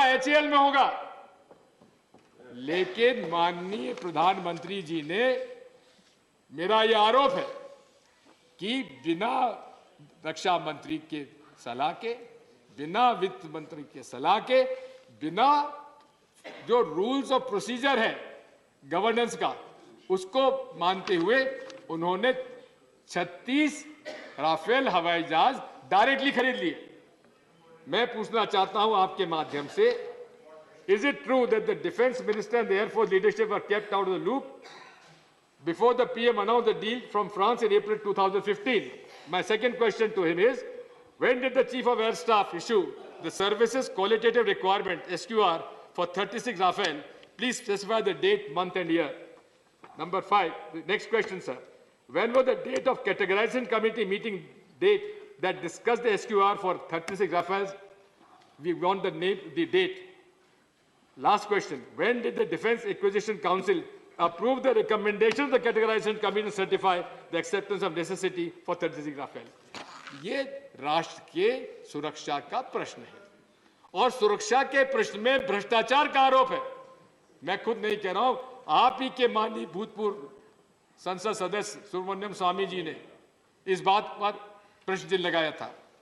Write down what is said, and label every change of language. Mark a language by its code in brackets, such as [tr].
[hi] HAL में होगा। लेकिन माननीय प्रधानमंत्री जी ने, मेरा यह आरोप है कि बिना रक्षा मंत्री के सलाह के, बिना वित्त मंत्री के सलाह के, बिना जो रूल्स ऑफ प्रोसीजर है गवर्नेंस का, उसको मानते हुए उन्होंने 36 राफेल हवाई जहाज डायरेक्टली खरीद लिए। मैं पूछना चाहता हूं आपके माध्यम से, [en] is it true that the defense minister and the air force leadership were kept out of the loop before the PM announced the deal from France in April 2015? My second question to him is, when did the chief of air staff issue the services qualitative requirement SQR for 36 Rafale? Please specify the date, month and year. Number 5, the next question, sir. When was the date of categorization committee meeting date that discussed the SQR for 36 Rafales? We want the name, the date. Last question. When did the Defense Acquisition Council approve the recommendation of the categorization committee and certify the acceptance of necessity for 36 Rafale? [hi] ये राष्ट्र के सुरक्षा का प्रश्न है और सुरक्षा के प्रश्न में भ्रष्टाचार का आरोप है। मैं खुद नहीं कह रहा हूं, आप ही के माननीय भूतपूर्व संसद सदस्य सुब्रमण्यम स्वामी जी ने इस बात पर प्रश्न चिन्ह लगाया था।